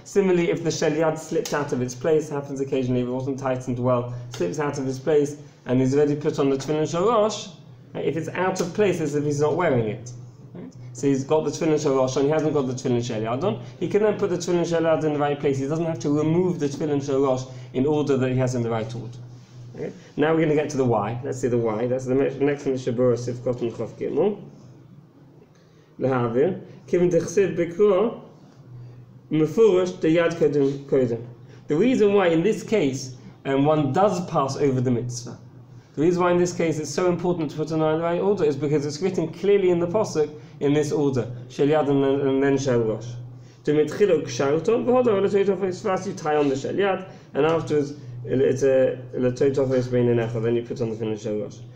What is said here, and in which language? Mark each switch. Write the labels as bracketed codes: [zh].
[en] Similarly, if the shel yad slips out of its place, happens occasionally, if it wasn't tightened well, slips out of its place, and he's already put on the tefillin shel rosh, right, if it's out of place, as if he's not wearing it. Right? So he's got the tefillin shel rosh on, he hasn't got the tefillin shel yad on. He can then put the tefillin shel yad in the right place. He doesn't have to remove the tefillin shel rosh in order that he has in the right order. Okay? Now we're going to get to the why. Let's see the why. That's the next MISHNA Berura Sifkot and Chof Gimel. [he] להעביר, כיוון דכסיב בקרוא, מפורש דיד קודם. [en] The reason why in this case one does pass over the mitzvah, the reason why in this case it's so important to put it in the right order is because it's written clearly in the pasuk in this order, shel yad and then shel rosh. First you tie on the shel yad, and afterwards it's a l'toitofos beinenecha, then you put on the tefillin shel rosh.